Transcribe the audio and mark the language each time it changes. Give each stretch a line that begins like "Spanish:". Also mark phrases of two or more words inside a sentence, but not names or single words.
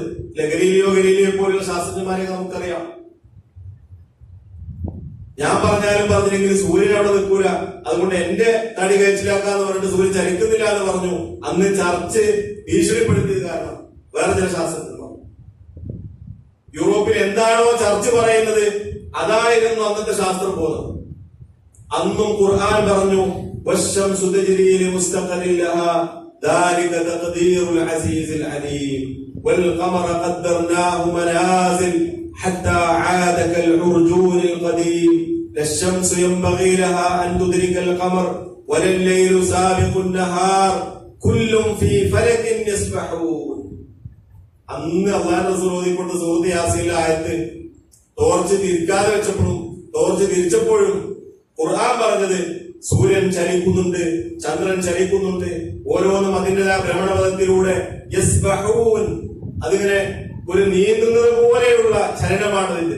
Malayalam: ഗലീലിയോ പോലുള്ള ശാസ്ത്രജ്ഞന്മാരെ നമുക്കറിയാം. ഞാൻ പറഞ്ഞാലും പറഞ്ഞില്ലെങ്കിൽ സൂര്യൻ അവിടെ നിൽക്കൂല, അതുകൊണ്ട് എന്റെ തടി കഴിച്ചിലാക്കാന്ന് പറഞ്ഞിട്ട് സൂര്യൻ ചലിക്കുന്നില്ല എന്ന് പറഞ്ഞു. അന്ന് ചർച്ച് ഭീഷണിപ്പെടുത്തിയത് കാരണം വേറെ ചില ശാസ്ത്രജ്ഞന്മാർ യൂറോപ്പിൽ എന്താണോ ചർച്ച് പറയുന്നത് അതായിരുന്നു അന്നത്തെ ശാസ്ത്രബോധം. അന്നും ഖുർആൻ പറഞ്ഞു
Arabic: والشمس تجري لمستقر لها ذلك تقدير العزيز العليم والقمر قدرناه منازل حتى عاد كالعرجون القديم لا الشمس ينبغي لها أن تدرك القمر ولا الليل سابق النهار كل في فلك يسبحون.
Malayalam: അന്ന് അല്ലാഹു റസൂൽ ഓതിക്കൊണ്ട് സൂറത്ത് യാസീനിലെ ആയത്ത് ടോർച്ച് തിരിക്കാതെ വെച്ചപ്പോഴും ടോർച്ച് തിരിച്ചപ്പോഴും ഖുർആൻ പറഞ്ഞത് സൂര്യൻ ചലിക്കുന്നുണ്ട്, ചന്ദ്രൻ ചലിക്കുന്നുണ്ട്, ഓരോന്നും അതിൻ്റെതായ ഭ്രമണപഥത്തിലൂടെ യസ്ബഹൂൻ, അതിങ്ങനെ ഒരു നീന്തുന്നത് പോലെയുള്ള ചലനമാണ് ഇതിന്റെ.